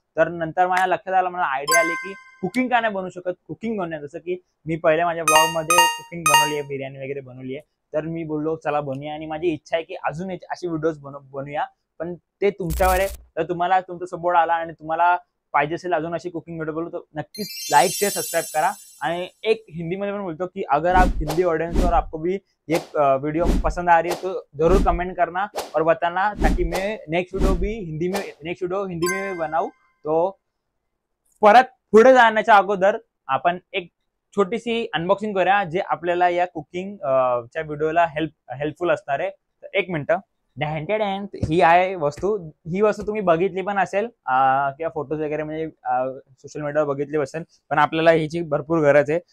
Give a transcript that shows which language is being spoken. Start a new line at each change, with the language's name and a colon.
Marathi: तर नंतर माझ्या लक्षात आलं, मला आयडिया आली की कुकिंग का नाही बनवू शकत, कुकिंग बनवूया। जसं की मी पहिले माझ्या ब्लॉग मध्ये कुकिंग बनवली आहे, बिर्याणी वगैरे बनवली आहे। तर मी बोललो चला बनवूया, आणि माझी इच्छा आहे की अजून अशी व्हिडिओज बनवूया। पण ते तुमच्यावर आहे, तर तुम्हाला तुमचा सपोर्ट आला आणि तुम्हाला पाहिजे असेल अजून अशी कुकिंग व्हिडिओ बोलू, तर नक्कीच लाइक शेयर सब्सक्राइब करा। आणि एक
Hindi: हिंदी में
Marathi: पण बोलतो
Hindi: कि अगर आप हिंदी ऑडियंस और आपको भी ये वीडियो पसंद आ रही है तो जरूर कमेंट करना और बताना, ताकि मैं नेक्स्ट वीडियो हिंदी में बनाऊ।
Marathi: तो परत पुढे जाण्याच्या अगोदर आपण एक छोटीशी अनबॉक्सिंग करूया, जे आपल्याला या कुकिंग च्या व्हिडिओला हेल्पफुल असणार आहे। तर एक मिनिट, ही आहे वस्तू। ही वस्तू तुम्ही बघितली पण असेल किंवा फोटोज वगैरे म्हणजे सोशल मीडियावर बघितली असेल, पण आपल्याला ह्याची भरपूर गरज आहे।